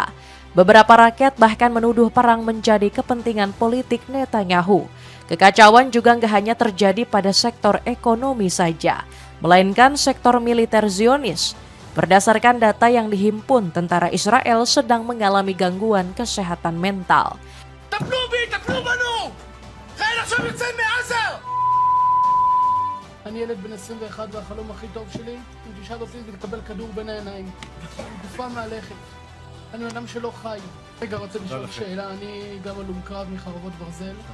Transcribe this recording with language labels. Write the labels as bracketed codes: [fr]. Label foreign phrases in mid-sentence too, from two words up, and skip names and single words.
[id] Beberapa rakyat bahkan menuduh perang menjadi kepentingan politik Netanyahu. Kekacauan juga nggak hanya terjadi pada sektor ekonomi saja, melainkan sektor militer Zionis. Berdasarkan data yang dihimpun, tentara Israel sedang mengalami gangguan kesehatan mental. [he] אני ילד בן 21 והחלום הכי טוב שלי הוא תשאל אותי לקבל כדור בין העיניים. גופה מהלכת. אני אדם שלא חי. רגע, רוצה לשאול שאלה, אני גם הלום קרב מחרבות ברזל.